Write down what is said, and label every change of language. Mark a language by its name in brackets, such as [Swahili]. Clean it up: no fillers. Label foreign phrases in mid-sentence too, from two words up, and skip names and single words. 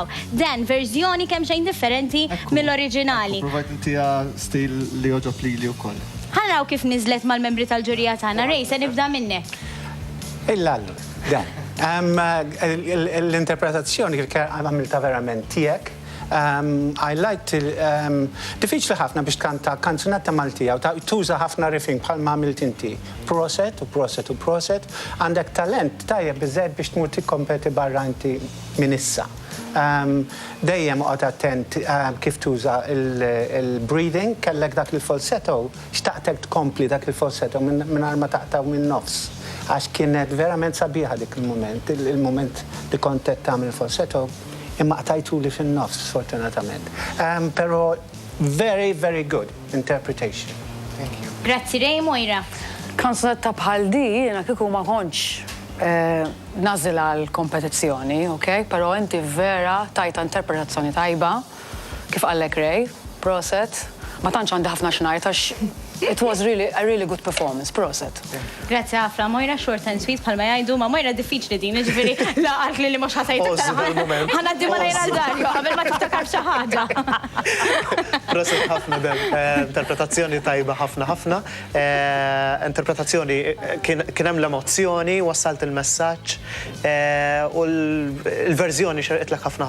[Maltese] Dan verżjoni kemm xejn differenti mill-oriġinali. Provajt intiha stil li joġob lili wkoll. Ħanraw kif niżlet mal-membri tal-ġurija tagħna. Rej, se nibda minnek. Il-lallu, Dan. L-interpretazzjoni għamilta verament tiegħek. [English] I liked [Maltese] diffiċli ħafna biex tkanta kanzunetta Maltija u tuża ħafna riffing bħalma għamilt inti. Proset u proset u proset. Għandek talent tajjeb biżgħet biex tmur tikkompeti barra inti minn issa. Dejjem qgħod attent kif tuża il-breathing, kellek dak il-falsetto, xtaqtek tkompli dak il-falsetto mingħajr ma taqtaw minn nofs. Għax kienet verament sabiħa dik il-moment li kontet tagħmel il-falsetto, imma qtajtu li fin-nofs, sfortunatament. Pero [English] very, very good interpretation. Thank you. [Maltese] Grazzi, Rej, Mojra. Kanzunetta bħal di, jiena kieku ma kontx nażil għall-kompetizzjoni, ok? Pero inti vera tajta interpretazzjoni tajba, kif qallek Rej, proset. Ma tantx għandi ħafna xnajt għax [English] it was really a really good performance, [Maltese] proset. Grazzi ħafna, Mojra [English] short and sweet [Maltese] bħalma jgħidu, ma Mojra diffiċli din, ġifieri laqgħet li mhux ħasajtek. Ħanaddi ma ngħidha Dario qabel ma tiftakar xi ħaġa. Proset ħafna Dan, interpretazzjoni tajba ħafna. Interpretazzjoni kien hemm l-emozzjoni, wassalt il-messaġġ u l-verżjoni xerqitlek ħafna.